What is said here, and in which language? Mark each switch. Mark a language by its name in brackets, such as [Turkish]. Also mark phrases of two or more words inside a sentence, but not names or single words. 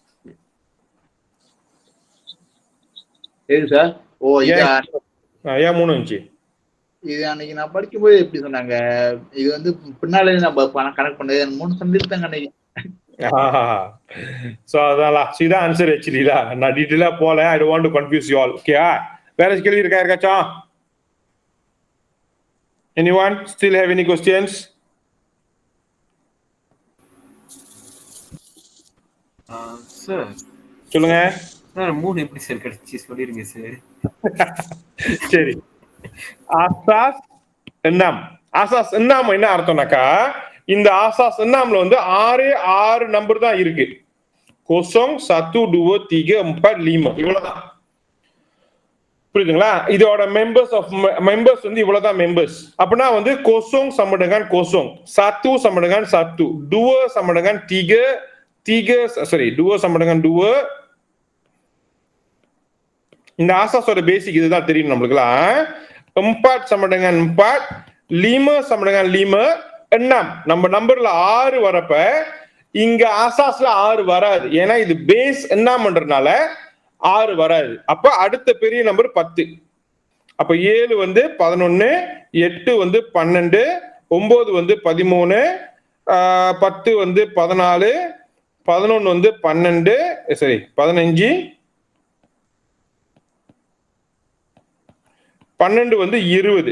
[Tamil] சரி சார். ஓ, ஏன் 3 வந்துச்சு? இது அன்னைக்கு நான் படிக்கும்போது எப்படி சொன்னாங்க, இது வந்து பின்னாலே நம்ம கனெக்ட் பண்ணது 3 சொல்லிருந்தாங்க அன்னைக்கு. சோ அதான் சீதான் [English] answer actually. [Tamil] நான் டீடைலா போல. [English] I don't want to confuse you all. [Tamil] ஓகே, வேற கேள்வி இருக்கா யாருக்காச்சும்? [English] Anyone still have any questions? [Tamil] சார் சொல்லுங்க சார். 3 எப்படி சார் கிடைச்சி சொல்லிருங்க சார். சரி, [Malay] asas enam. asas enam [Tamil] என்ன அர்த்தம்னாக்கா, இந்த ஆசாஸ் எண்ணாம்ல வந்து 6 நம்பர் தான் இருக்கு. 0 1 2 3 4 5 இவ்வளவுதான். புரியுதுங்களா? இதோட மெம்பர்ஸ் வந்து இவ்வளவுதான் மெம்பர்ஸ். அப்படின்னா வந்து [Malay] 0 sama dengan 0, 1 sama dengan 1, 2 sama dengan 3, 2 sama dengan 2. [Tamil] இந்த ஆசாஸோட பேசிக் இதுதான் தெரியும் நம்மளுக்குலாம். [Malay] 4 sama dengan 4, 5 sama dengan 5, 6. [Tamil] நம்ம நம்பர்ல 6 வரப்ப இங்க ஆசாஸ்ல 6 வராது. ஏன்னா இது பேஸ் என்னன்றதுனால 6 வராது. அப்ப அடுத்த பெரிய நம்பர் 10. அப்ப 7 வந்து 11, 8 வந்து 12, 9 வந்து 13, 10 வந்து 14, 11 வந்து 12, சரி 15, 12 வந்து 20.